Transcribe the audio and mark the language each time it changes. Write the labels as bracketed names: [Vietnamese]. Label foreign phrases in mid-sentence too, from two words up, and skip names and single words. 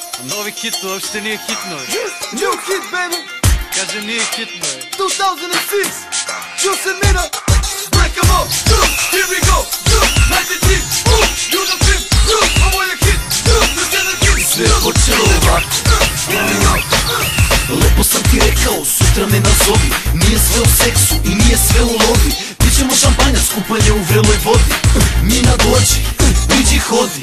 [Serbian] Novi hit, to uopšte nije hitno. [English] New hit, baby. [Serbian] Kažem, nije hitno. 2006. [English] Juice and Mina. Break 'em up. Here we go. 93. You the fifth. [Serbian] Ovo je hit. Sve je počelo ovako. Lepo sam ti rekao, sutra me nazovi. Nije sve u seksu i nije sve u lovi. Pićemo šampanjac, kupanje u vreloj vodi. Mina dođi, priđi hodi.